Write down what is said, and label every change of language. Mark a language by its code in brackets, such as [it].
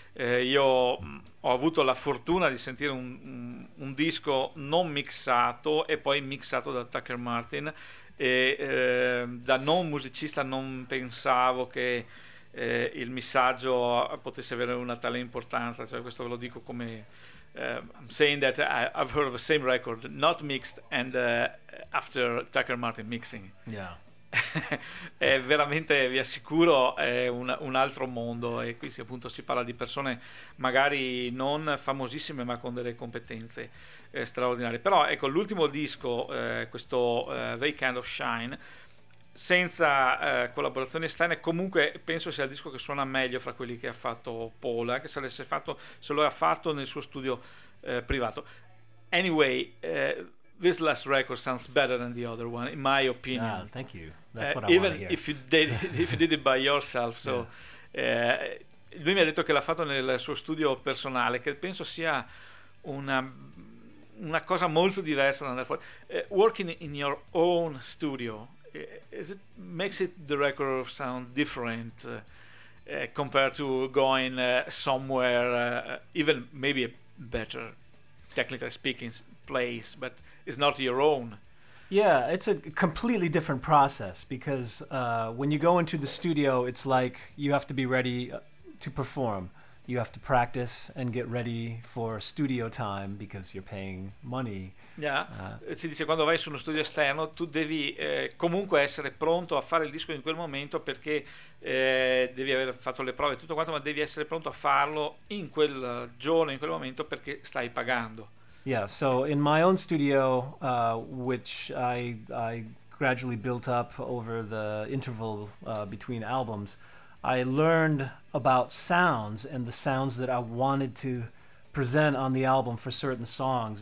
[it] Io ho avuto la fortuna di sentire un disco non mixato e poi mixato da Tucker Martin, e da non musicista non pensavo che il missaggio potesse avere una tale importanza. Cioè, questo ve lo dico come [en] I'm saying that I've heard the same record not mixed and after Tucker Martin mixing. Yeah. [it] È veramente, vi assicuro, è un altro mondo, e qui si, appunto, si parla di persone magari non famosissime, ma con delle competenze straordinarie. Però ecco, l'ultimo disco, questo They Kind of Shine, senza collaborazioni esterne, comunque penso sia il disco che suona meglio fra quelli che ha fatto Paul, anche se l'avesse fatto, se lo ha fatto nel suo studio privato. [en] Anyway, this last record sounds better than the other one, in my opinion. Ah, thank you. That's what I want to hear. Even if you did it by yourself. So, yeah. [it] Lui mi ha detto che l'ha fatto nel suo studio personale, che penso sia una cosa molto diversa da andare fuori. [en] Working in your own studio, makes it the record sound different compared to going somewhere, even maybe a better, technically speaking, place, but it's not your own? Yeah, it's a completely different process, because when you go into the studio, it's like you have to be ready to perform. You have to practice and get ready for studio time, because you're paying money. [it] Yeah, si dice, quando vai su uno studio esterno, tu devi comunque essere pronto a fare il disco in quel momento, perché devi aver fatto le prove e tutto quanto, ma devi essere pronto a farlo in quel giorno, in quel momento, perché stai pagando. [en] Yeah, so in my own studio, which I gradually built up over the interval between albums, I learned about sounds and the sounds that I wanted to present on the album for certain songs.